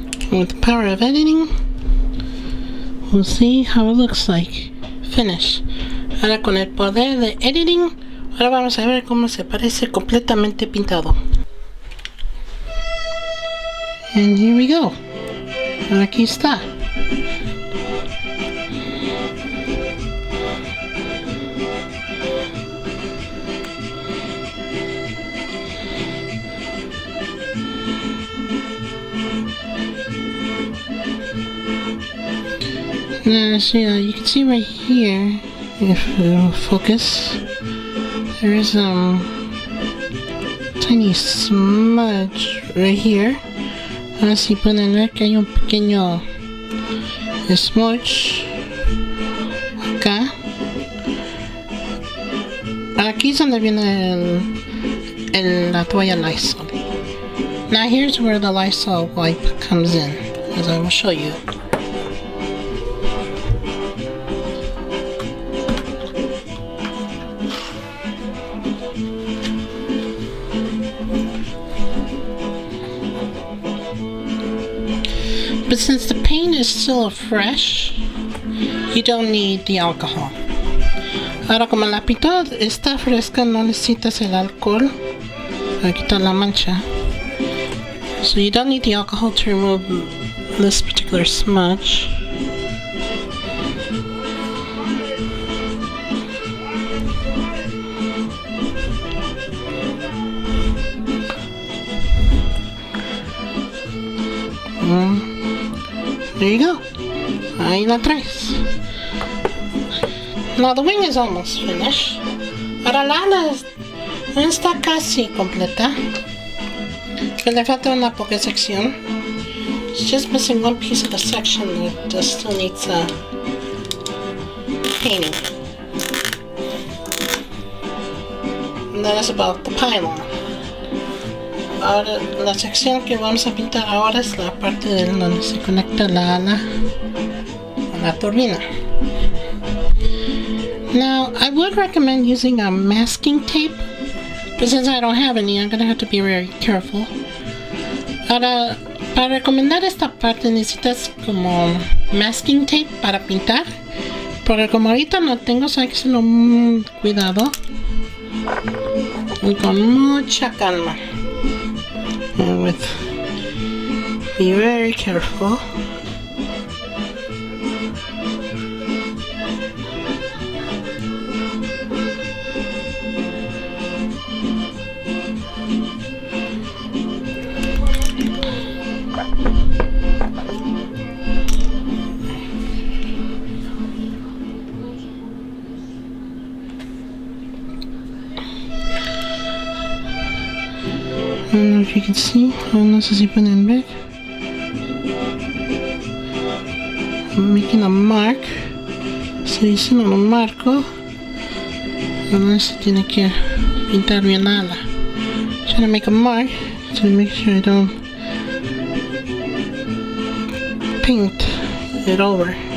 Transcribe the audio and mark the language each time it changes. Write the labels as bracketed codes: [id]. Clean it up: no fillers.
[en] With the power of editing, we'll see how it looks like. Finish. [es] Ahora con el poder de editing, ahora vamos a ver cómo se parece completamente pintado. [en] And here we go. [es] Ahora aquí está. [en] Now, so, you can see right here, if it'll focus, there is tiny smudge right here. [es] Ahora sí pueden ver que hay un pequeño smudge acá. Aquí es donde viene la toalla Lysol. [en] Now here's where the Lysol wipe comes in, as I will show you. But since the paint is still fresh, you don't need the alcohol. [es] Ahora, como la pintura está fresca, no necesitas el alcohol para quitar la mancha. [en] So you don't need the alcohol to remove this particular smudge. There you go. [es] Ahí la traes. [en] Now the wing is almost finished. [es] Ahora la ala está casi completa. Que le falta una poca sección. [en] It's just missing one piece of the section that still needs painting. And that is about the pylon. [es] Ahora la sección que vamos a pintar ahora es la parte de donde se conecta la ala a la turbina. [en] Now I would recommend using a masking tape, but since I don't have any, I'm going to have to be very careful. [es] Ahora, para recomendar esta parte necesitas como masking tape para pintar, porque como ahorita no tengo, so hay que hacerlo muy cuidado y con mucha calma. [en] And be very careful. I don't know if you can see, [es] no sé si pueden ver. [en] I'm making a mark. [es] Estoy haciendo un marco donde se tiene que pintar bien la ala. [en] Trying to make a mark to make sure I don't paint it over.